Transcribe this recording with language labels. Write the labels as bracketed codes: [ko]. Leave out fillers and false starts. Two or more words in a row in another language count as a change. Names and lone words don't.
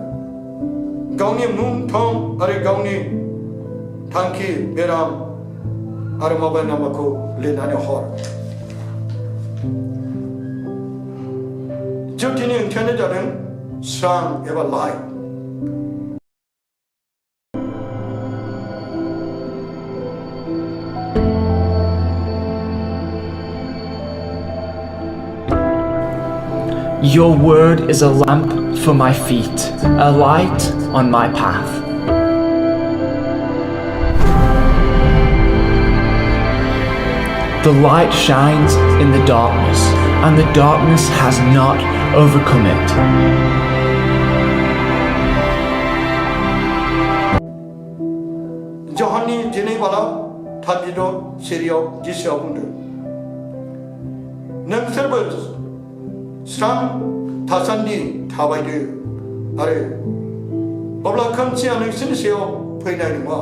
[brx] गावनि मुं थं आरो गावनि थांखि बेराम आरो मबाइल नाम्बारखौ लिरनानै हर। ज्योतिनि ओंथियानो जादों स्रां एबा लाइट। [en] Your word is a lamp for my feet, a light on my path. The light shines in the darkness, and the darkness has not overcome it. [brx] जहाननि 12:32 सिरियाव जिसुआ बुंदों, नोंसोरबो स्रां थासान्दि थाबायदो आरो अब्ला खोमसिया नोंसोरनि सायाव फैनाय नङा।